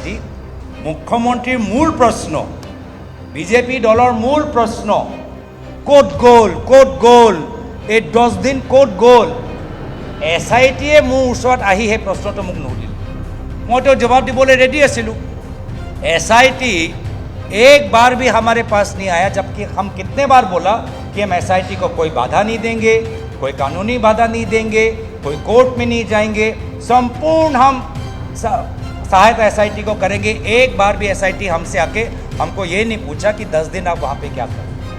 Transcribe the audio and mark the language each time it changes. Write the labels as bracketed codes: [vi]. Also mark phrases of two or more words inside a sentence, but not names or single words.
[as] মুখ্যমন্ত্ৰীৰ মূল প্ৰশ্ন, বিজেপি দলৰ মূল প্ৰশ্ন, ক'ত গ'ল, ক'ত গ'ল, এই 10 দিন ক'ত গ'ল? SITয়ে মোৰ ওচৰত আহি সেই প্ৰশ্নটো মোক নুসুধিল। মইতো জবাব দিবলৈ ৰেডি আছিলোঁ। [hi] SIT एक बार भी हमारे पास नहीं आया, जबकि हम कितने बार बोला कि हम SIT को कोई बाधा नहीं देंगे, कोई कानूनी बाधा नहीं देंगे, कोई कोर्ट में नहीं जाएंगे, संपूर्ण हम सहायता SIT को करेंगे। एक बार भी SIT हमसे आके हमको ये नहीं पूछा कि 10 दिन आप वहाँ पे क्या करें।